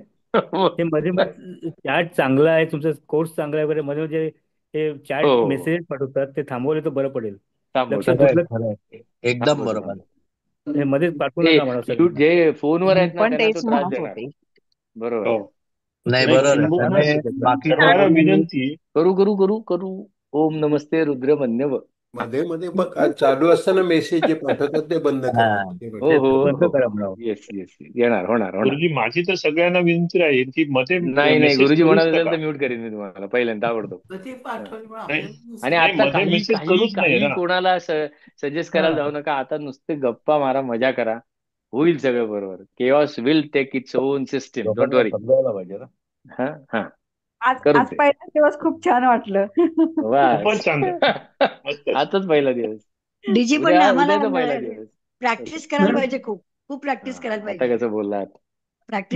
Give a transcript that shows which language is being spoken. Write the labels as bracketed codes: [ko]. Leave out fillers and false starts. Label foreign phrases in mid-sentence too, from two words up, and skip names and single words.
[mr] हे मध्ये मध्ये चॅट चांगला आहे, तुमचा कोर्स चांगला आहे वगैरे, मध्ये मध्ये हे चॅट हो, मेसेज पाठवतात, ते थांबवले तर बरं पडेल. थांबव लक्ष थांबव खरंय, दुर्लक्ष खरंय. एकदम थांबव बरोबर. थांबव. हे मध्येच पाठवू ते नका म्हणा सगळ्यांना. जे फोनवर मी आहेत ना पण त्यांना तो तेच त्रास म्हणत देणार. होते. बरोबर हो. आहे. नाही, नाही, बरोबर आहे. किंबहुना त्यामुळे बाकी सर्वांना कोणी विनंती. करू करू करू करू. [sa] ओम नमस्ते रुद्रमन्यव. [mr] मध्ये मध्ये मग चालू असताना मेसेज जे पाठवतात ते बंद हा, करा. ते हो ते बघा. हो बंद हो. करा म्हणावं. [en] yes yes, [mr] येणार, होणार होणार. गुरुजी, माझी तर सगळ्यांना विनंती राहील की मध्ये नाही नाही, मेसेज गुरुजी करूच म्हणत असेल नका. तर म्यूट करीन मी तुम्हाला पहिल्यांदा, आवडतो. नाही, आणि नाही, आता मध्ये काही मेसेज काही करूच नाही काही ना. कोणाला सजेस्ट करायला हा. जाऊ नका. आता नुसते गप्पा मारा, मजा करा, होईल सगळं बरोबर. [en] chaos will take its own system, don't [mr] लोकांना [en] वरी. [mr] समजायला पाहिजे ना. हा हा. आज करू आज ते. पहिला दिवस खूप छान वाटलं. बस. खूपच छान झालं. मस्तच. आजच पहिला दिवस. डीजी पण ना उद्या आम्हाला उद्याचा पहिला दिवस. ओके. प्रॅक्टिस करायला पाहिजे, खूप खूप हा, प्रॅक्टिस करायला आता पाहिजे. कसं बोललात. प्रॅक्टिस